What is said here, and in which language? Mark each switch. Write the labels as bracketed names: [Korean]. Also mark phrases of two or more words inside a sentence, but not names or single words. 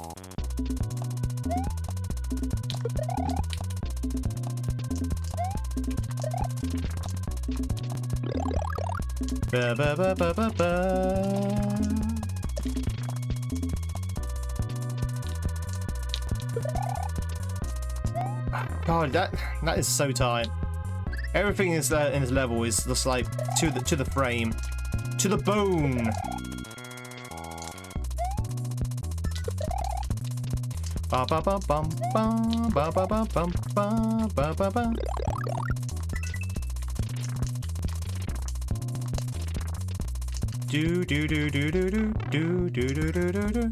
[English] Ba ba ba ba ba ba. God, that is so tight. Everything is in this level is just like to the frame, to the bone. Ba ba ba bum ba ba ba ba bum ba ba ba ba. Do do do do do do do do do do do do.